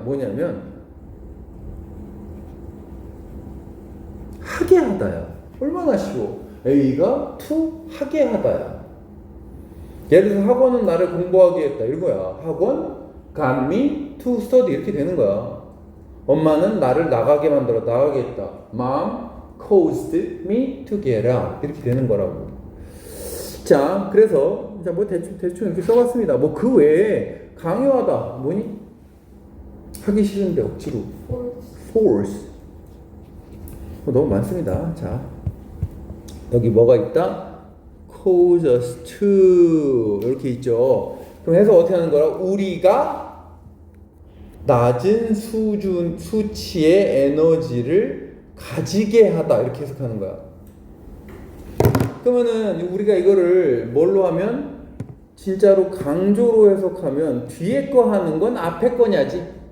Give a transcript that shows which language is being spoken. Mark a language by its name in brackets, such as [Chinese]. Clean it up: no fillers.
[Korean] 뭐냐면 하게 하다야. 얼마나 쉬워. A가 to 하게 하다야. 예를 들어서 학원은 나를 공부하게 했다 이거야. 학원 [English] got me to study [Korean] 이렇게 되는 거야. 엄마는 나를 나가게 만들어 나가게 했다. [English] Mom caused me to get out [Korean] 이렇게 되는 거라고. 자, 그래서 자 뭐 대충 이렇게 써봤습니다. 뭐 그 외에 강요하다 뭐니? 하기 싫은데 억지로 force 너무 많습니다. 자, 여기 뭐가 있다? cause us to 이렇게 있죠. 그럼 해서 어떻게 하는 거라? 우리가 낮은 수치의 에너지를 가지게 하다 이렇게 해석하는 거야. 그러면은 우리가 이거를 뭘로 하면 진짜로 강조로 해석하면 뒤에 거 하는 건 앞에 거냐지.